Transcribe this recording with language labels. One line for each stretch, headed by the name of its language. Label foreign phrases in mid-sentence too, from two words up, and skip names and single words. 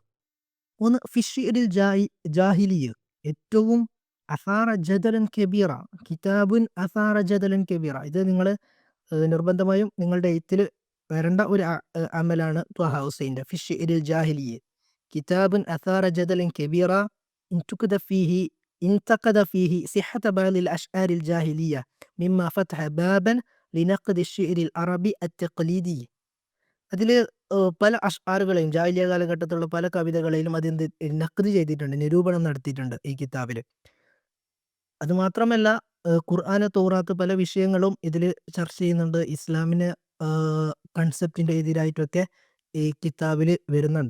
Arabic: 3 في الشعر الجاهلي, ഏറ്റവും أثار جدلا كبيرا، كتاب أثار جدلا كبيرا.
Malayalam: ഇത് നിങ്ങൾ നിർബന്ധമായും നിങ്ങളുടെ എഴുത്തിൽ വരേണ്ട ഒരു അമലാണ് ത്വഹ ഹുസൈൻ്റെ ഫിശ്ശിഇരിൽ ജാഹിലിയ്യ.
Arabic: كتاب أثار جدلا كبيرا انتقد فيه صحة بعض الأشعار الجاهلية مما فتح بابا لنقد الشعر العربي التقليدي.
Malayalam: അതിൽ പല അഷ്ആറുകളെയും ജാഹിലിയ കാലഘട്ടത്തിലുള്ള പല കവിതകളെയും അതെന്ത് നഖ്ദ് ചെയ്തിട്ടുണ്ട്, നിരൂപണം നടത്തിയിട്ടുണ്ട് ഈ കിതാബിൽ. അതുമാത്രമല്ല ഖുർആന്, തൗറാത്ത് പല വിഷയങ്ങളും ഇതിൽ ചർച്ച ചെയ്യുന്നുണ്ട്. ഇസ്ലാമിന് കൺസെപ്റ്റിൻ്റെ എതിരായിട്ടൊക്കെ ഈ കിതാബിൽ വരുന്നുണ്ട്.